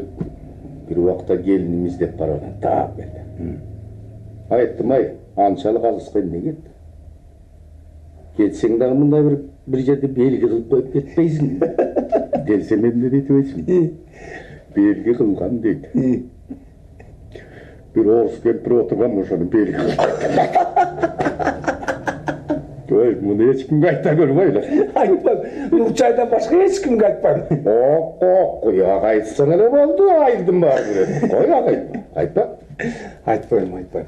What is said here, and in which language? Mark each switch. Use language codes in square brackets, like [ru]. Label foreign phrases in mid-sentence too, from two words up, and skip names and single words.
[ky] Бир убакта келиним издеп барган. Так келди. Айттым, анчалык алыска эмне кетти? Кетсең дагы мындай бир жерде белги кылып коюп кетпейсиң. Келсем эмне дейт өзүм? Белги кылган дейт. Бир орус кемпир отурган ошону белги кылып Ой, муну эч кимге айта көрбөйлү. Айтпам. Нурчайдан башка эч кимге айтпам. Куяк айтсаң эле болду, айылдын баары билет. Куяк айтпа. Айтпайм.